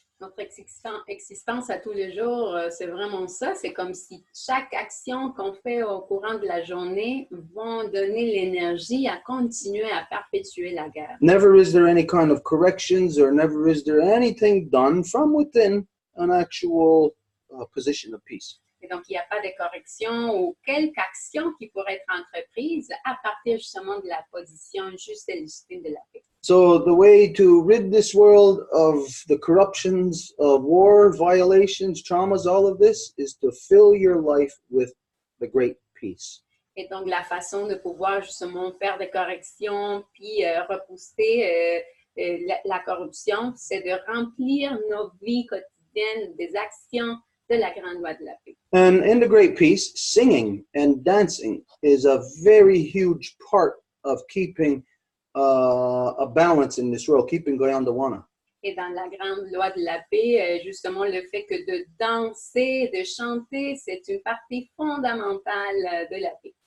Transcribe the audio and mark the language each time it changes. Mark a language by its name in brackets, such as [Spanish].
[French] Notre existence à tous les jours, c'est vraiment ça. C'est comme si chaque action qu'on fait au courant de la journée vont donner l'énergie à continuer à perpétuer la guerre. [English] Never is there any kind of corrections or never is there anything done from within an actual position of peace. [French] Et donc, il n'y a pas de correction ou quelque action qui pourrait être entreprise à partir justement de la position juste et légitime de la paix. [English] So the way to rid this world of the corruptions of war, violations, traumas, all of this, is to fill your life with the great peace. [French] Et donc, la façon de pouvoir justement faire des corrections puis repousser la corruption, c'est de remplir nos vies quotidiennes des actions de la grande loi de la paix. [English] And in the Great Peace, singing and dancing is a very huge part of keeping a balance in this world, keeping Goyandawana. [French] Et dans la grande loi de la paix, justement, le fait que de danser, de chanter, c'est une partie fondamentale de la paix.